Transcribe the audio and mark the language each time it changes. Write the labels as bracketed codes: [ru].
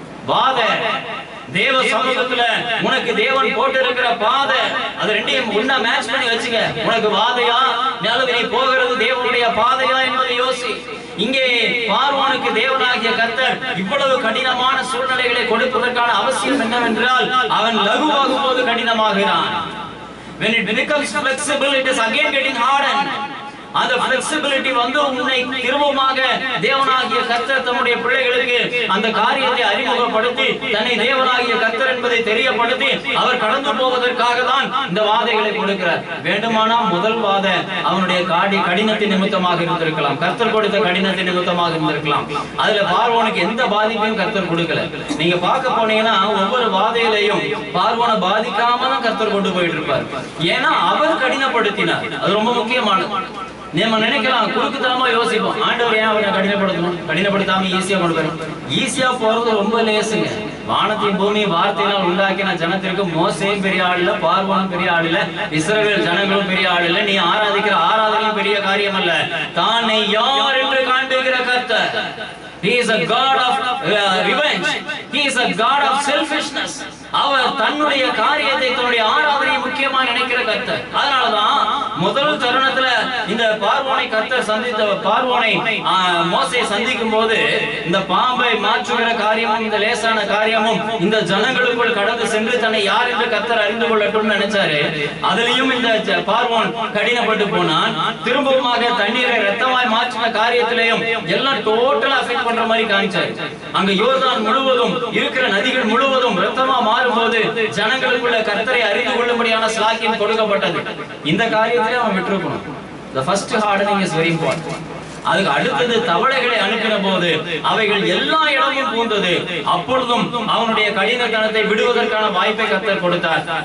[ta] வாதை தேவ சமூகத்துல உனக்கு தேவன் போட்டு இருக்கிற பாதை, அது ரெண்டையும் ஒண்ணா மேட்ச் பண்ணி வச்சுக்க. உனக்கு வாதையா அல்லது நீ போகிறது தேவனுடைய பாதையா என்பதை யோசி. இங்கே பார்வோனுக்கு தேவனாகிய கர்த்தர் இவ்வளவு கடினமான சூழ்நிலைகளை கொடுப்பதற்கான அவசியம் என்னவென்றால், அவன் லகுவாகும் போது கடினமாகிறான். [en] When it becomes flexible, it is again getting hardened. [ta] அந்த flexibility வந்து உன்னை திரும்பமாக தேவனாகிய கர்த்தர் தம்முடைய பிள்ளைகளுக்கு அந்த காரியத்தை அறிமுகப்படுத்தி தன்னை தேவனாகிய கர்த்தர் என்பதை தெரியப்படுத்தி அவர் கடந்து போவதற்காக தான் இந்த வாதைகளை கொடுக்கிறார். வேண்டுமானா முதல் வாதை அவனுடைய கடினத்தின் நிமித்தமாக இருந்திருக்கலாம், கர்த்தர் கொடுத்த கடினத்தின் நிமித்தமாக இருந்திருக்கலாம். அதுல பார்வோனுக்கு எந்த பாதிப்பையும் கர்த்தர் கொடுக்கல. நீங்க பார்க்க போனீங்கன்னா ஒவ்வொரு வாதையிலையும் பார்வோனை பாதிக்காம தான் கர்த்தர் கொண்டு போயிட்டு இருப்பார். ஏன்னா அவர் கடினப்படுத்தினார். அது ரொம்ப முக்கியமானது. நம்ம நினைக்கலாம், குறுக்குத்தனமா யோசிப்போம், ஆண்டவர் ஏன் அவனை கடினப்படுத்தணும், கடினப்படுத்தாம ஈஸியா கொண்டு போறோம். ஈஸியா போறது ரொம்ப லேசுங்க. வானத்தையும் பூமி வார்த்தையினால் உண்டாக்கின ஜனத்திற்கு மோசேயும் பெரிய ஆள் இல்ல, பார்வோனும் பெரிய ஆள் இல்ல, இஸ்ரவேல் ஜனங்களும் பெரிய ஆள் இல்ல. நீ ஆராதிக்கிற ஆராதனையும் பெரிய காரியம் அல்ல. தானை யார் என்று காண்பிக்கிற கர்த்தர். [en] He is a God of revenge. He is a God of selfishness. [ta] அவர் தன்னுடைய காரியத்தை, தன்னுடைய ஆராதனையை முக்கியமா நினைக்கிற கர்த்தர். அதனாலதான் முதல் தருணத்துல இந்த பார்வோனை கர்த்தர் பார்வோனை மோசே சந்திக்கும் போது இந்த பாம்பை மாற்றுகிற காரியமும் இந்த லேசான காரியமும் இந்த ஜனங்களுக்குள் கடந்து சென்று தன்னை யார் என்று கர்த்தர் அறிந்து கொள்ளட்டும் நினைச்சாரு. அதுலயும் இந்த பார்வோன் கடினப்பட்டு போனான். திரும்பவுமாக தண்ணீரை ரத்தமாய் மாற்றின காரியத்திலையும் எல்லாம் டோட்டலா அஃபெக்ட் பண்ற மாதிரி காமிச்சாரு. அங்க யோர்தான் முழுவதும் இருக்கிற நதிகள் முழுவதும் ரத்தமா மாறும்போது ஜனங்களுக்குள்ள கர்த்தரை அறிந்து கொள்ளும்படியான ஸ்லாக்கியம் கொடுக்கப்பட்டது. இந்த காரியத்திலே அவன் விட்டுருக்கணும். [en] The first hardening is very important. [ta] அதுக்கு அடுத்தது தவளைகளை அனுப்பின போது அவைகள் எல்லா இடமும் பூந்தது. அப்பொழுதும் அவனுடைய கடினத்தனத்தை விடுவதற்கான வாய்ப்பை கர்த்தர் கொடுத்தார்.